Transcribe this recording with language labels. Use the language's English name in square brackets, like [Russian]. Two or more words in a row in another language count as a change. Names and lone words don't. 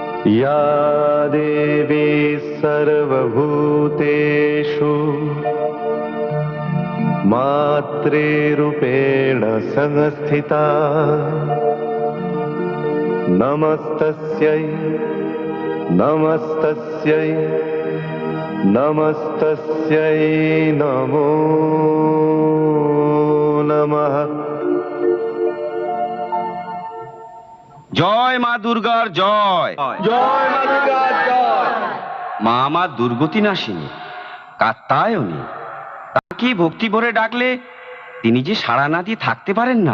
[Sanskrit] या देवी सर्वभूतेषु मातृरूपेण संस्थिता नमस्तस्यै नमस्तस्यै नमस्तस्यै नमो नमः। [Bangla] জয় মা দুর্গার জয়। জয় মা দুর্গার জয়। মা আমার দুর্গতি নাশিনী, কাত্যায়নী। তাকে ভক্তি ভরে ডাকলে তিনি যে সাড়া না দিয়ে থাকতে পারেন না।